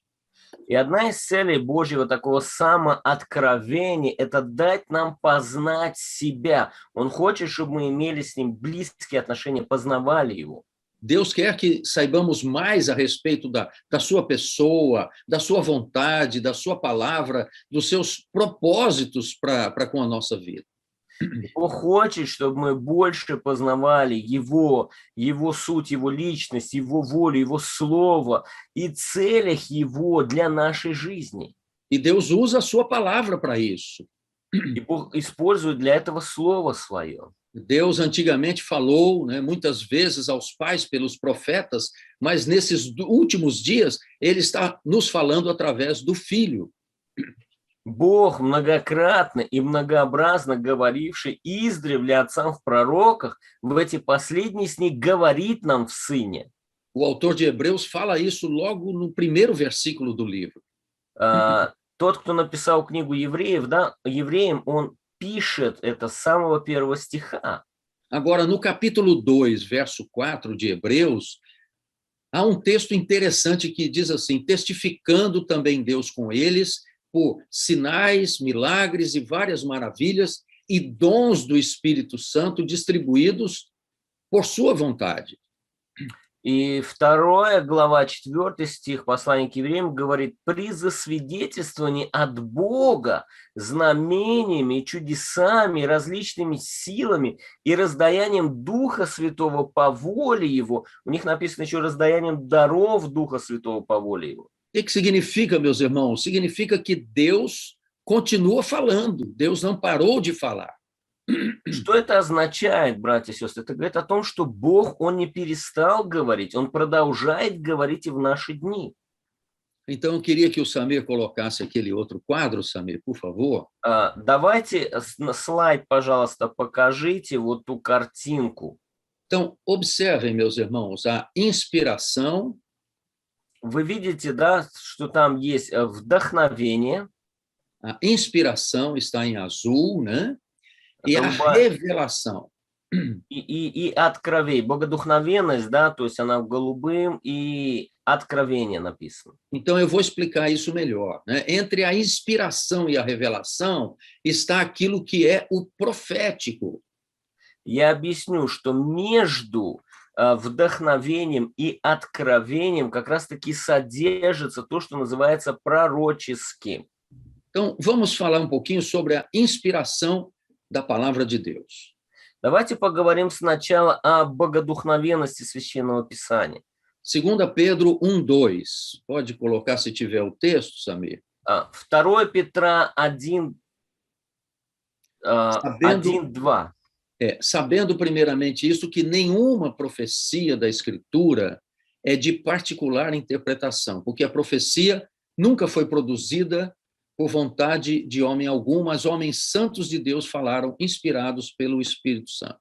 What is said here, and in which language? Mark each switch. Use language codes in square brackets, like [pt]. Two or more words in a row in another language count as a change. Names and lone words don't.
[ru] И одна из целей Божьего такого самооткровения – это дать нам познать себя. Он хочет, чтобы мы имели с ним близкие отношения, познавали его. [pt] Deus quer que saibamos mais a respeito da sua pessoa, da sua vontade, da sua palavra, dos seus propósitos para com a nossa vida. [ru] Бог хочет, чтобы мы больше познавали его суть, его личность, его волю, его слово и целях его для нашей жизни. [pt] E Deus usa a sua palavra para isso. [ru] И Бог использует для этого слово свое. [pt] Deus antigamente falou, né, muitas vezes aos pais pelos profetas, mas nesses últimos dias ele está nos falando através do Filho. [ru] Бог многократно и многообразно говоривший издревле отцам в пророках, в эти последние дни говорит нам в Сыне. [pt] O autor de Hebreus fala isso logo no primeiro versículo do livro. [ru] Тот, кто написал книгу евреям, он пишет это с самого первого стиха. [pt] Agora, no capítulo 2, verso 4 de Hebreus, há um texto interessante que diz assim: testificando também Deus com eles por sinais, milagres e várias maravilhas e dons do Espírito Santo distribuídos por sua vontade. [ru] И 2 глава, 4 стих послания к евреям говорит: при засвидетельствовании от Бога знамениями, чудесами, различными силами и раздаянием Духа Святого по воле Его. У них написано еще раздаянием даров Духа Святого по воле Его. [pt] O que significa, meus irmãos? Significa que Deus continua falando, Deus não parou de falar. [ru] Что это означает, братья и сестры? Это говорит о том, что Бог, Он не перестал говорить, Он продолжает говорить и в наши дни. [pt] Então, eu queria que o Samir colocasse aquele outro quadro, Samir, por favor. [ru] Давайте на слайд, пожалуйста, покажите вот ту картинку. [pt] Então, observem, meus irmãos, a inspiração. Вы видите, да, что там есть вдохновение. A inspiração está em azul, né? E a revelação. [ru] И откровение, богодухновенность, да, то есть она в голубым, и откровение написано. [pt] Então, eu vou explicar isso melhor, né? Entre a inspiração e a revelação está aquilo que é o profético. [ru] Я объясню, что между вдохновением и откровением как раз-таки содержится то, что называется пророческим. [pt] Então, vamos falar um pouquinho sobre a inspiração da palavra de Deus. [ru] Давайте поговорим сначала о богодухновенности Священного Писания. [pt] 2 Pedro 1:2. Pode colocar se tiver o texto, Samir. [ru] 2 Петра 1:2. [pt] Sabendo primeiramente isso, que nenhuma profecia da Escritura é de particular interpretação, porque a profecia nunca foi produzida por vontade de homem algum, mas homens santos de Deus falaram, inspirados pelo Espírito Santo.